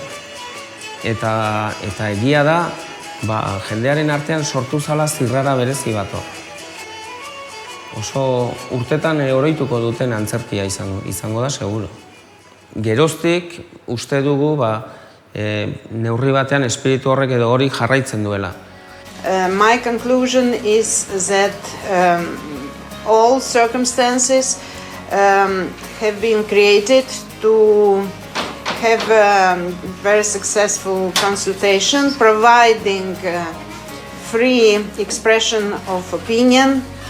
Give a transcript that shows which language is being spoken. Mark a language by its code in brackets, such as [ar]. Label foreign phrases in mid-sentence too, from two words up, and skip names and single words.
[eu] Eta egia da, jendearen artean sortu zala zirrara berezi bat hor. Oso urtetan oroituko duten antzerkia izango da, seguro. Geroztik, uste dugu, neurri batean espiritu horrek edo hori jarraitzen duela. [en] My conclusion is that all circumstances have been created to have a very successful consultation, providing free expression of opinion.